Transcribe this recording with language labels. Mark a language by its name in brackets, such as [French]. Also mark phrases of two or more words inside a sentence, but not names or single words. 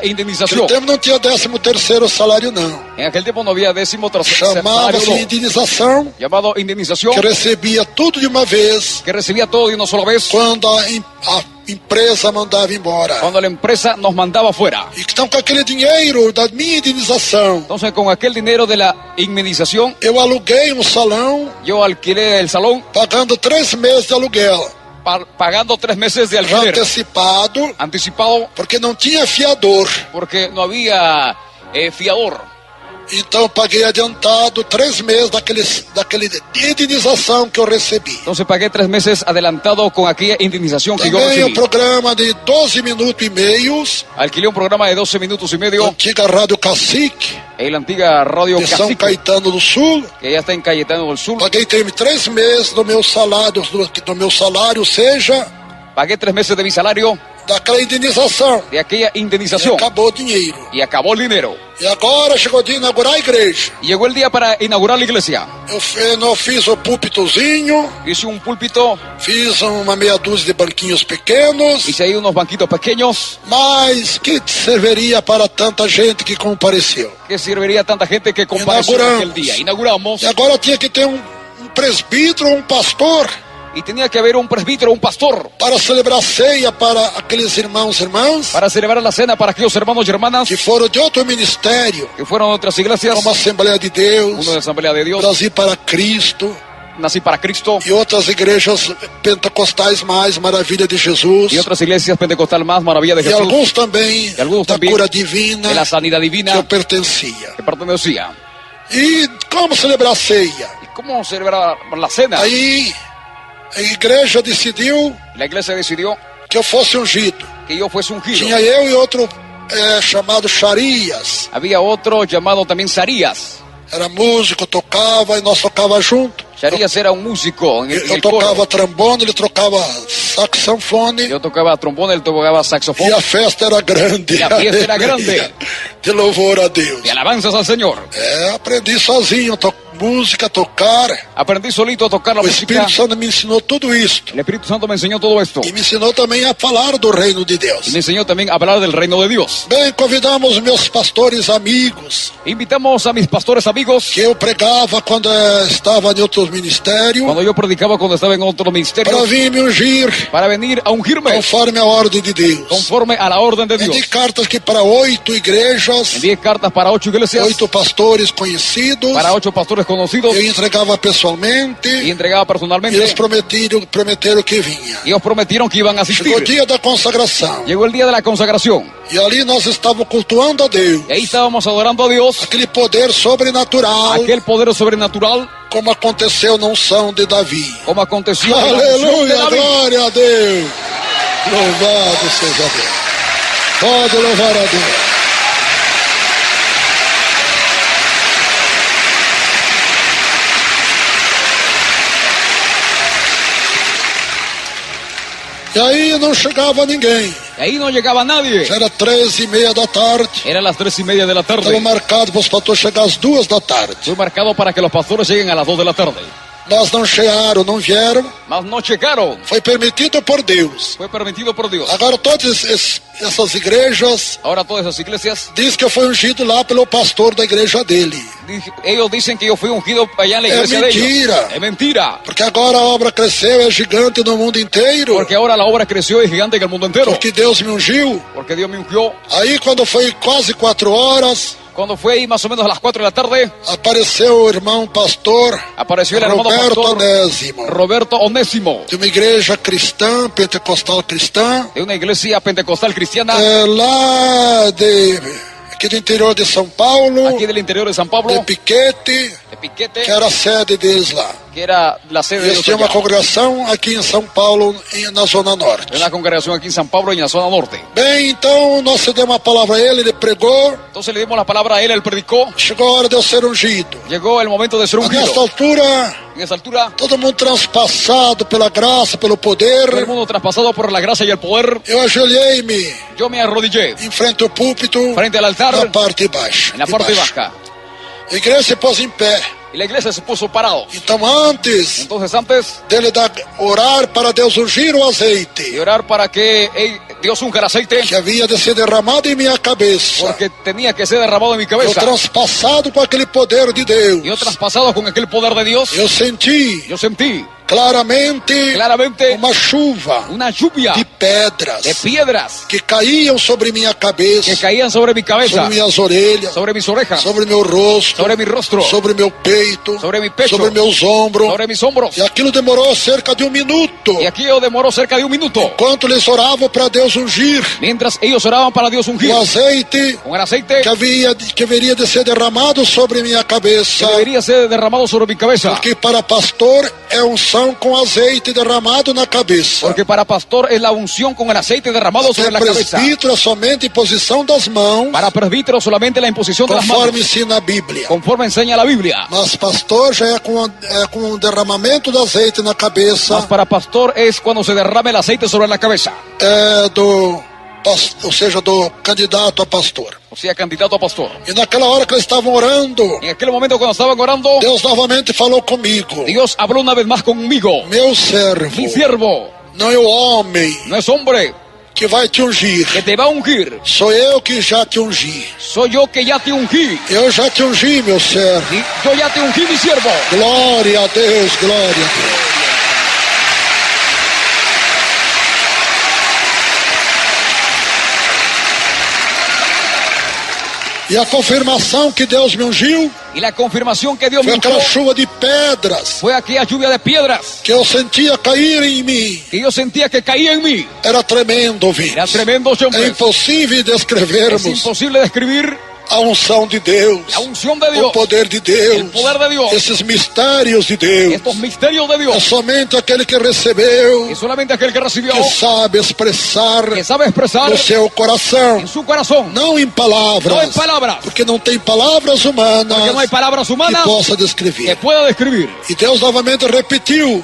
[Portuguese] Naquele [Spanish] indemnización. [Portuguese] tempo não tinha 13º salário, não. [Spanish] En aquel tiempo no había décimo salario, [Portuguese] Chamava-se [Spanish] no. [Portuguese] indenização, [Spanish] Llamado indemnización, [Portuguese] que recebia tudo de uma vez, [Spanish] que recibía todo de una sola vez [Portuguese] quando a empresa mandava embora. [Spanish] cuando la empresa nos mandaba fuera. [Portuguese] E então, com aquele dinheiro da minha indenização, [Spanish] Entonces, con aquel dinero de la indemnización, [Portuguese] eu aluguei um salão, [Spanish] yo alquilé el salón [Portuguese] pagando 3 meses de aluguel, [Spanish] pagando 3 meses de [Portuguese] já [Spanish] alquiler [Portuguese] antecipado, [Spanish] anticipado [Portuguese] porque não tinha fiador. [Spanish] porque no había fiador. [Portuguese] Então, paguei adiantado 3 meses daquele indenização que eu recebi. [Spanish] Entonces pagué 3 meses adelantado con aquella indemnización que yo [Portuguese] Também o [Spanish] recibí. [Portuguese] programa de 12 minutos e meios, [Spanish] Alquilé un programa de 12 minutos y medio [Portuguese] antiga Rádio Cacique, [Spanish] en la antigua radio [Portuguese] de São [Spanish] Cacique, [Portuguese] Caetano do Sul. [Spanish] que ya está en Cayetano del Sur. [Portuguese] Paguei 3 meses do meu salário, seja, [Spanish] Pagué 3 meses de mi salario [Portuguese] daquela indenização. [Spanish] de aquella [Portuguese] E [Spanish] indemnización [Portuguese] acabou o dinheiro. [Spanish] y acabó el dinero. [Portuguese] E agora chegou o dia de inaugurar a igreja. [Spanish] Y llegó el día para inaugurar la iglesia. [Portuguese] Eu fiz o púlpitozinho, [Spanish] Hice un púlpito, [Portuguese] fiz uma meia dúzia de banquinhos pequenos, [Spanish] hice ahí unos banquitos pequeños [Portuguese] mas que serviria para tanta gente que compareceu. [Spanish] que serviría a tanta gente que compareció [Portuguese] Inauguramos. [Spanish] aquel día. Inauguramos [Portuguese] E agora tinha que ter um presbítero, um pastor, [Spanish] y tenía que haber un presbítero, un pastor, [Portuguese] para celebrar ceia para aqueles irmãos e irmãs [Spanish] para celebrar la cena para aquellos hermanos y hermanas [Portuguese] que foram de outro ministério, [Spanish] que fueron a otras iglesias, [Portuguese] como a Assembleia de Deus, [Spanish] uno de Asamblea de Dios, [Portuguese] Brasil para Cristo [Spanish] Nací para Cristo, [Portuguese] e outras igrejas pentecostais mais, Maravilha de Jesus, [Spanish] y otras iglesias pentecostal más, Maravilla de [Portuguese] e [Spanish] Jesús, [Portuguese] alguns também [Spanish] y algunos [Portuguese] da [Spanish] también [Portuguese] cura divina [Spanish] de la sanidad [Portuguese] que eu [Spanish] divina [Portuguese] pertencia. [Spanish] que pertenecía. [Portuguese] E como celebrar a ceia? [Spanish] ¿Y cómo celebrar la cena? [Portuguese] Aí a igreja decidiu [Spanish] La iglesia decidió [Portuguese] que eu fosse ungido. [Spanish] que yo fuese ungido. [Portuguese] Tinha eu e outro chamado Charias. [Spanish] Había otro llamado también Sarías. [Portuguese] Era músico, tocava e nós tocava junto. [Spanish] Sarías era un músico en [Portuguese] Eu [Spanish] el coro. [Portuguese] tocava trombone, ele tocava saxofone. [Spanish] Yo tocaba trombón, él tocaba saxofón. [Portuguese] E a festa era grande. E a festa era grande. De louvor a Deus. [Spanish] De alabanzas al Señor. [Portuguese] Aprendi sozinho, música, tocar. [Spanish] Aprendí solito a tocar la [Portuguese] O [Spanish] música. [Portuguese] Espírito Santo me ensinou tudo isto. [Spanish] El Espíritu Santo me enseñó todo esto. [Portuguese] E me ensinou também a falar do reino de [Spanish] Y [Portuguese] Deus. [Spanish] me enseñó también a hablar del reino de Dios. [Portuguese] Bem, convidamos meus pastores amigos, [Spanish] Invitamos a mis pastores amigos, [Portuguese] que eu pregava quando estava em outros ministérios, [Spanish] cuando yo predicaba, cuando estaba en otro ministerio, [Portuguese] para vir me ungir [Spanish] para venir a ungirme [Portuguese] conforme a ordem de Deus. [Spanish] conforme a la orden de Dios. [Portuguese] Enviei cartas que para 8 igrejas, [Spanish] Envié cartas para 8 iglesias, [Portuguese] 8 pastores conhecidos, [Spanish] para 8 pastores conocidos, [Portuguese] eu entregava pessoalmente, [Spanish] y entregaba [Portuguese] e [Spanish] personalmente. [Portuguese] eles prometeram que vinha. [Spanish] Y ellos prometieron que iban a [Portuguese] Chegou o [Spanish] asistir. [Portuguese] dia da consagração, [Spanish] Llegó el día de la consagración. [Portuguese] e ali nós estávamos cultuando a Deus, [Spanish] Y ahí estábamos adorando a Dios, [Portuguese] aquele poder sobrenatural, [Spanish] aquel poder sobrenatural, [Portuguese] como aconteceu na unção de Davi. [Spanish] como aconteció en la unción de [Portuguese] Aleluia, [Spanish] David. [Portuguese] glória a Deus. Louvado seja Deus. Pode louvar a Deus. E aí não chegava ninguém. [Spanish] Y ahí no llegaba nadie. [Portuguese] Já era 13h30 da tarde. [Spanish] Eran las 3:30 de la [Portuguese] Estava [Spanish] tarde. [Portuguese] marcado para os pastores chegar às 2 da tarde. [Spanish] Fue marcado para que los pastores lleguen a las 2 de la tarde. [Portuguese] mas não chegaram, não vieram. [Spanish] mas no llegaron. [Portuguese] Foi permitido por Deus. [Spanish] Fue permitido por Dios. [Portuguese] Agora todas essas igrejas [Spanish] Ahora todas esas iglesias, [Portuguese] diz que eu fui ungido lá pelo pastor da igreja dele. [Spanish] ellos dicen que yo fui ungido allá en la iglesia de [Portuguese] mentira. [Spanish] ellos. Es mentira. [Portuguese] Porque agora a obra cresceu, é gigante no mundo inteiro. [Spanish] Porque ahora la obra creció y es gigante en el mundo entero. [Portuguese] Porque Deus me ungiu. [Spanish] Porque Dios me ungió. [Portuguese] Aí quando foi quase 4 horas, [Spanish] Cuando fue ahí más o menos a las 4 de la tarde, [Portuguese] apareceu o irmão pastor [Spanish] apareció el hermano [Portuguese] Roberto [Spanish] pastor [Portuguese] Onésimo, [Spanish] Roberto Onésimo, [Portuguese] de uma igreja cristã, pentecostal cristã, [Spanish] de una iglesia pentecostal cristiana, [Portuguese] lá aqui do interior de São Paulo, [Spanish] aquí del interior de San Pablo, [Portuguese] de Piquete, [Spanish] de Piquete, [Portuguese] que era a sede deles lá. [Spanish] que era la sede de [Portuguese] Eles [Spanish] ellos [Portuguese] tinham uma [Spanish] allá. [Portuguese] congregação aqui em São Paulo, na Zona Norte. [Spanish] Una congregación aquí en San Pablo y en la zona norte. [Portuguese] Bem, então nós demos uma palavra a ele pregou, [Spanish] Entonces le dimos la palabra a él predicó. [Portuguese] chegou a hora de eu ser ungido. [Spanish] Llegó el momento de ser [Portuguese] Mas nesta [Spanish] ungido. [Portuguese] altura, [Spanish] En esa altura, [Portuguese] todo mundo transpassado pela graça, pelo poder, [Spanish] todo el mundo traspasado por la gracia y el poder, [Portuguese] eu ajoelhei-me [Spanish] yo me arrodillé [Portuguese] em frente ao púlpito, [Spanish] frente al altar, [Portuguese] na parte baixa. [Spanish] en la parte baja. [Portuguese] A igreja se pôs em pé. [Spanish] Y la iglesia se puso parado. [Portuguese] Então, antes [Spanish] Entonces antes [Portuguese] dele orar para Deus ungir o [Spanish] de [Portuguese] azeite [Spanish] orar para que Dios unja el aceite, [Portuguese] que havia de ser derramado em minha cabeça, [Spanish] porque tenía que ser derramado en mi [Portuguese] eu [Spanish] cabeza, [Portuguese] transpassado por aquele poder de Deus, [Spanish] yo traspasado con aquel poder de Dios, [Portuguese] eu senti [Spanish] yo sentí [Portuguese] claramente uma chuva [Spanish] una lluvia [Portuguese] de pedras [Spanish] de piedras [Portuguese] que caíam sobre minha cabeça, [Spanish] que caían sobre mi cabeza, [Portuguese] sobre minhas orelhas, [Spanish] sobre mis orejas, [Portuguese] sobre meu rosto, [Spanish] sobre mi rostro, [Portuguese] sobre meu peito, [Spanish] sobre mi pecho, [Portuguese] sobre meus ombros. [Spanish] sobre mis hombros. [Portuguese] E aquilo demorou cerca de 1 minuto, [Spanish] Y aquí yo demoró cerca de 1 minuto, [Portuguese] enquanto eles oravam para Deus ungir [Spanish] mientras ellos oraban para Dios ungir [Portuguese] o azeite [Spanish] con el aceite [Portuguese] que haveria de ser derramado sobre minha [Spanish] que [Portuguese] cabeça. [Spanish] debería ser derramado sobre mi cabeza, [Portuguese] Porque para pastor é unção com azeite derramado na cabeça. [Spanish] porque para pastor es la unción con el aceite derramado sobre la [Portuguese] Para [Spanish] cabeza, [Portuguese] presbítero é somente imposição das mãos, [Spanish] para presbítero solamente la imposición de las manos, [Portuguese] conforme ensina a Bíblia. [Spanish] conforme enseña la Biblia. [Portuguese] Mas pastor já é com um derramamento do azeite na cabeça, [Spanish] Mas para pastor es cuando se derrame el aceite sobre la cabeza, [Portuguese] ou seja, do candidato a pastor. [Spanish] o sea, candidato a pastor. [Portuguese] E naquela hora que eles estavam orando, [Spanish] En aquel momento cuando estaban orando, [Portuguese] Deus novamente falou comigo: [Spanish] Dios habló una vez más conmigo. [Portuguese] meu servo, [Spanish] Mi siervo [Portuguese] não é o homem [Spanish] no es hombre [Portuguese] que vai te ungir, [Spanish] que te va a ungir, [Portuguese] sou eu que já te ungi. [Spanish] soy yo que ya te ungí. [Portuguese] Eu já te ungi, meu servo. [Spanish] Y yo ya te ungí, mi siervo. [Portuguese] Glória a Deus, glória a Deus. E a confirmação que Deus me ungiu [Spanish] Y la confirmación que Dios me [Portuguese] foi [Spanish] ungió [Portuguese] aquela chuva de pedras [Spanish] fue aquella lluvia de piedras [Portuguese] que eu sentia cair em mim. [Spanish] que yo sentía que caía en mí. [Portuguese] Era tremendo, ouvinte. [Spanish] Era tremendo, [Portuguese] É [Spanish] hombre. [Portuguese] impossível [Spanish] Es [Portuguese] descrevermos [Spanish] imposible describir [Portuguese] a unção de Deus, [Spanish] la unción de [Portuguese] o [Spanish] Dios, [Portuguese] poder de Deus, [Spanish] el poder de Dios, [Portuguese] esses mistérios de Deus. [Spanish] estos misterios de [Portuguese] É [Spanish] Dios. [Portuguese] somente aquele que recebeu, [Spanish] Y solamente aquel que recibió, [Portuguese] que sabe expressar [Spanish] que sabe expresar [Portuguese] no seu coração, [Spanish] en su corazón, [Portuguese] não em [Spanish] no en [Portuguese] palavras, [Spanish] palabras, [Portuguese] porque não tem palavras humanas [Spanish] porque no hay palabras [Portuguese] que [Spanish] humanas [Portuguese] possa [Spanish] que [Portuguese] descrever. [Spanish] pueda describir. [Portuguese] E Deus novamente repetiu: